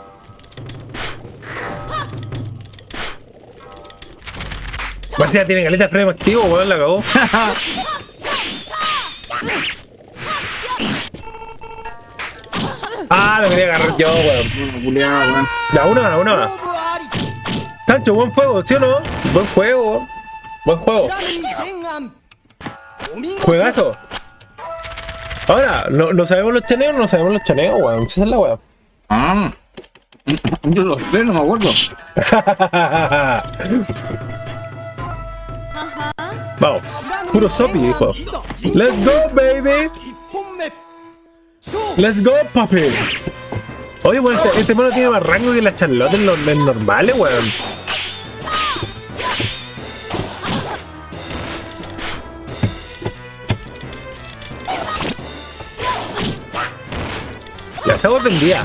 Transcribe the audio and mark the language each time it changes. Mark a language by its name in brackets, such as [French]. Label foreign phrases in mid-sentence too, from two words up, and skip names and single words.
[Spanish] Vacía tiene caleta de frame activo, weón, la cagó. Ah, lo quería agarrar yo, weón. Culeado, weón. Ya, una más. 勝負あり Sancho, buen juego, ¿sí o no? Buen juego. Buen juego. [Japanese] 知らぬに天案お見事 [Spanish] Juegazo. Ahora, ¿no sabemos los chaneos o no sabemos los chaneos, weón? Esa es la weón. Ah. Yo lo sé, no me acuerdo. Vamos. Puro sopi, dijo. [English] Let's go, baby. [Japanese] 1 本目勝負 [English] Let's go, papi. [Spanish] Oye, weón, este mono tiene más rango que la Charlotte en los normales, weón. Ya se vendía.